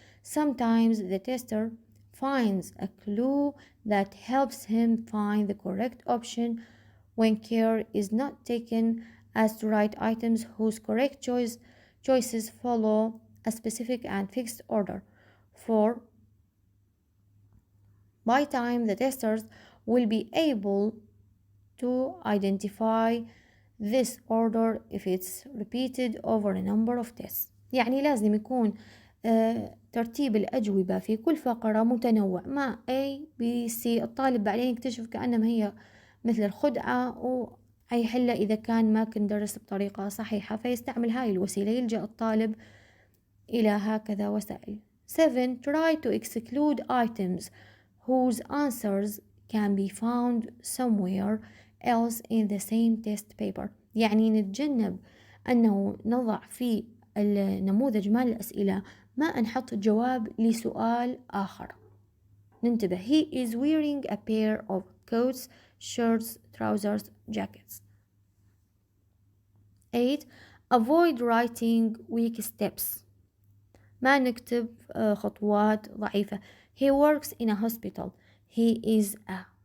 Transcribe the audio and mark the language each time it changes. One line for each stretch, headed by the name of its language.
English: Sometimes the tester finds a clue that helps him find the correct option when care is not taken as to write items whose correct choices follow a specific and fixed order. For by time the testers will be able to identify this order if it's repeated over a number of tests.
Arabic: يعني لازم يكون ترتيب الأجوبة في كل فقرة متنوع مع A, B, C. الطالب بعدين يكتشف كأنما هي مثل الخدعة وهيحلها إذا كان ما كان درس بطريقة صحيحة، فيستعمل هاي الوسيلة. يلجأ الطالب إلى هكذا وسائل.
English: 7. Try to exclude items whose answers can be found somewhere else in the same test paper.
Arabic: يعني نتجنب أنه نضع في النموذج مال الأسئلة ما نحط جواب لسؤال آخر. ننتبه.
English: He is wearing a pair of coats, shirts, trousers, jackets. 8. Avoid writing weak steps.
Arabic: ما نكتب خطوات ضعيفة.
English: He works in a hospital. He is a.